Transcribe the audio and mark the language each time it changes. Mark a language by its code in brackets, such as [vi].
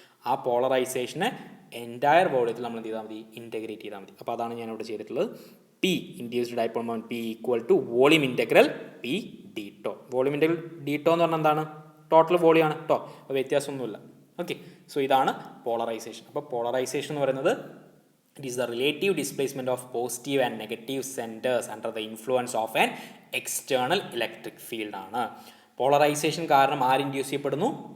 [ml] ആ പോളറൈസേഷനെ എൻറ്റയർ വോളിയത്തിൽ നമ്മൾ എന്ത് ചെയ്താൽ മതി? ഇൻറ്റഗ്രേറ്റ് ചെയ്താൽ മതി. അപ്പോൾ അതാണ് ഞാനിവിടെ ചെയ്തിട്ടുള്ളത്. P induced dipole moment P equal to volume integral P D to. Volume integral D to എന്ന് പറഞ്ഞാൽ എന്താണ്? ടോട്ടൽ വോളിയം ആണ് കേട്ടോ, അപ്പോൾ വ്യത്യാസമൊന്നുമില്ല. ഓക്കെ, സോ ഇതാണ് പോളറൈസേഷൻ. അപ്പോൾ പോളറൈസേഷൻ എന്ന് പറയുന്നത് [en] it is the relative displacement of positive and negative centers under the influence of an external electric field ആണ്. [ml] പോളറൈസേഷൻ കാരണം ആര് ഇൻഡ്യൂസ് ചെയ്യപ്പെടുന്നു?